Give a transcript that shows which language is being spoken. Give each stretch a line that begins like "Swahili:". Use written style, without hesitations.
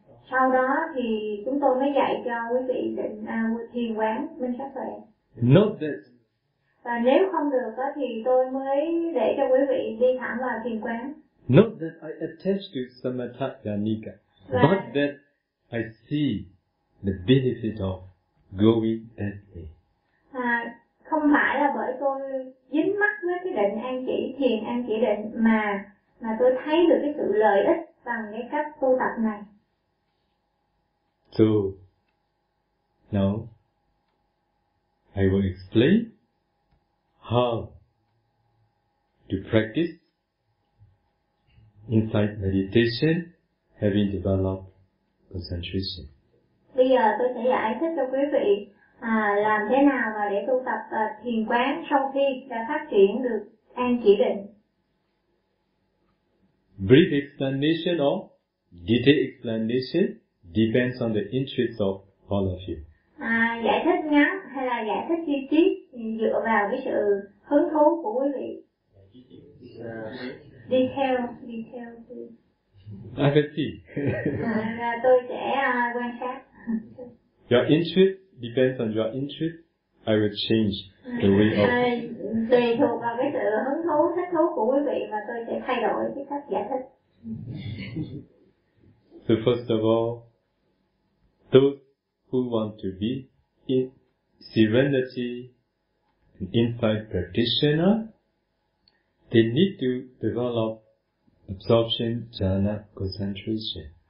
Vietnamese: Sau đó thì chúng tôi mới dạy cho quý vị định thiền quán minh sát tuệ.
English: Not that.
Vietnamese: Và nếu không được thì tôi mới để cho quý vị đi thẳng vào thiền quán.
English: Not that I attach to Samatha Yanika, but that I see the benefit of going that way.
Vietnamese: Không phải là bởi tôi dính mắc với cái định an chỉ, thiền an chỉ định, mà tôi thấy được cái sự lợi ích bằng cái cách tu tập này.
English: So, now, I will explain how to practice insight meditation, having developed concentration.
Vietnamese: Bây giờ tôi sẽ giải thích cho quý vị làm thế nào mà để tu tập thiền quán sau khi đã phát triển được an chỉ định.
English: Brief explanation or detailed explanation depends on the interests of all of you.
Vietnamese: Giải thích ngắn hay là giải thích chi tiết dựa vào cái sự hứng thú của quý vị.
English: Detail, detail. I will see.
Vietnamese: Tôi sẽ quan sát.
English: Your interest depends on your interest. I will change the way of.
Vietnamese: Tùy thuộc vào cái sự hứng thú, thích thú của quý vị mà tôi sẽ thay đổi cái cách giải thích.
English: So first of all, those who want to be in serenity, an insight practitioner, they need to develop absorption, jhana, concentration.